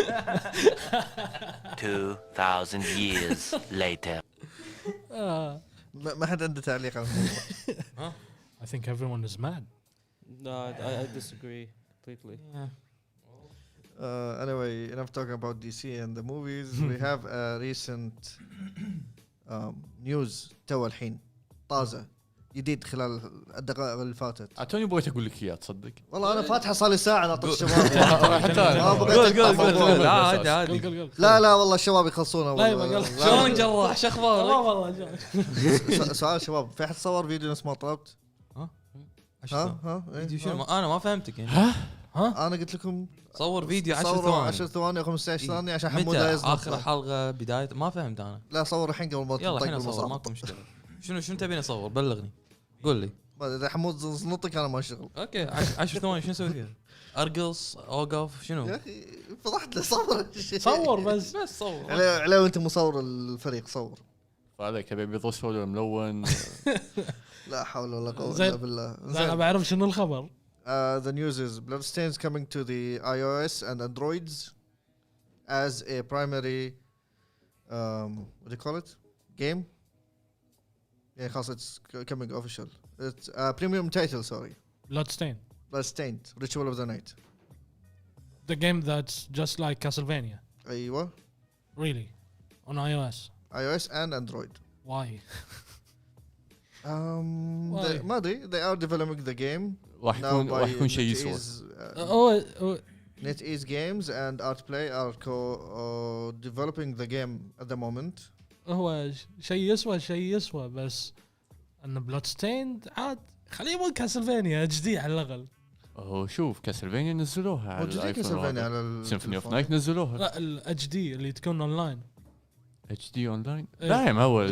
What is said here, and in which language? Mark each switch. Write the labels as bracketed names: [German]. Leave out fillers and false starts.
[English] 2,000 years later. [Arabic] ما حد عنده تعليق على الموضوع. [English] I think everyone is mad. No, I disagree completely. Yeah. Anyway, enough talking about DC and the movies. We have a recent news [Arabic] تو الحين طازة جديد خلال الدقائق اللي فاتت. توني بغيت اقول لك اياه تصدق. والله انا فاتحه صار لي ساعه ناطر الشباب. حتى ما بغيت أقطع موضوع. عادي. لا والله الشباب يخلصون. لا ما قال شلون جراح شو اخبارك؟ والله سؤال شباب، في احد صور فيديو نفس ما طلبت؟ ها؟ ها فيديو شنو؟ انا ما فهمتك يعني. ها انا قلت لكم صور فيديو 10 صوروا ثواني 10 ثواني او 15 ثانيه عشان حمود متى لا يزنط. اخر حلقه بدايه ما فهمت انا. لا صور الحين قبل ما يلا تطق الحين اصور بالمصاب. ماكو مشكله. شنو تبيني اصور بلغني قول لي. اذا حمود زنطك انا ما شغل. اوكي 10 ثواني شنو اسوي فيها؟ ارقص اوقف شنو؟ يا اخي فضحت له صور صور بس صور عليه وانت مصور الفريق صور. فعليك تبي بيض اسود ولا ملون؟ لا حول ولا قوه زين. الا بالله. زين انا بعرف شنو الخبر. [English] The news is Bloodstains coming to the iOS and Androids as a primary what do you call it? Game? Yeah, [Arabic] خلاص [English] it's coming official. It's a premium title, sorry. Bloodstained, Ritual of the Night. The game that's just like Castlevania. [Arabic] أيوة. [English] Really? On iOS? iOS and Android. Why? They, [Arabic] ما أدري. [English] They are developing the game. [Arabic] راح يكون شيء يسوى. [English] NetEase Games and Artplay are developing the game at the moment. [Arabic] هو شيء يسوى بس ان بلودستيند عاد خليه يبون كاسلفينيا اتش دي على الاقل. شوف كاسلفينيا نزلوها على الايفون. على سيمفوني اوف نايت نزلوها. لا الاتش دي اللي تكون اونلاين. اتش دي اونلاين؟ لا يا مهول